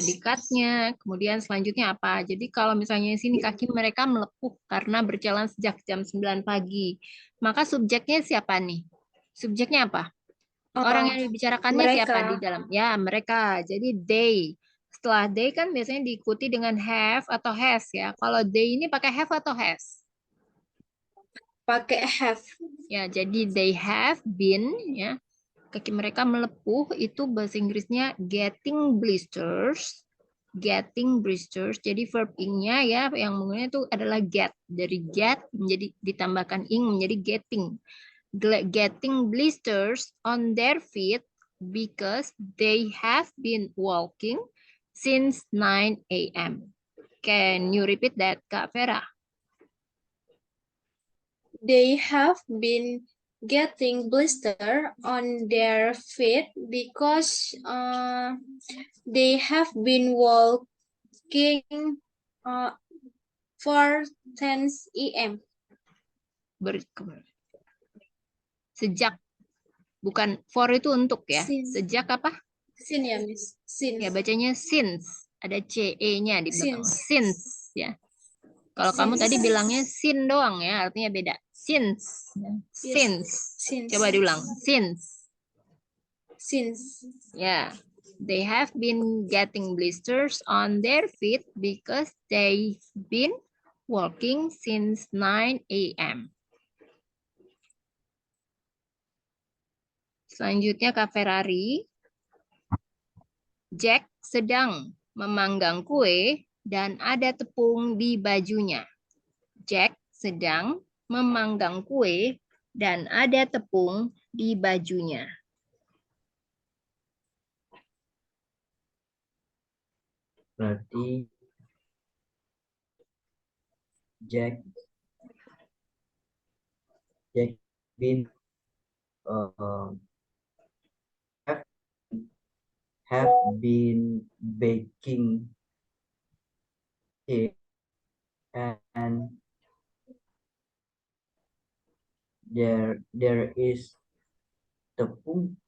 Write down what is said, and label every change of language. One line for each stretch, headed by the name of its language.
Indonesian: predikatnya, kemudian selanjutnya apa. Jadi kalau misalnya di sini kaki mereka melepuh karena berjalan sejak jam 9 pagi. Maka subjeknya siapa nih? Subjeknya apa? Orang yang dibicarakannya siapa di Mereka. dalam? Ya, mereka. Jadi they. Setelah they kan biasanya diikuti dengan have atau has ya. Kalau they ini pakai have atau has? Pakai have. Ya, jadi
English: they have been
Indonesian: ya. Kaki mereka melepuh itu bahasa Inggrisnya
English: getting blisters. Getting blisters.
Indonesian: Jadi verb ing-nya ya yang menggunakan itu adalah get. Dari get menjadi ditambahkan ing menjadi getting.
English: Getting blisters on their feet because they have been walking since 9 a.m. Can you repeat that, Kak Vera? They have been getting blister on their feet because they have been walking for 10 a.m.
Indonesian: Sejak, bukan for itu untuk ya.
English: Since.
Indonesian: Sejak apa?
English: Since ya, Miss. Since.
Indonesian: Ya bacanya since. Ada ce-nya di belakang. Since ya. Kalau kamu tadi bilangnya sin doang ya, artinya beda. Since. Since.
English: Since.
Indonesian: Coba diulang. Since.
English: Since.
Indonesian: Ya.
English: They have been getting blisters on their feet because they've been walking since 9 a.m.
Indonesian: Selanjutnya Kak Ferrari. Jack sedang memanggang kue dan ada tepung di bajunya. Jack sedang memanggang kue dan ada tepung di bajunya. Berarti
English: Jack been have been baking cake and there is tepung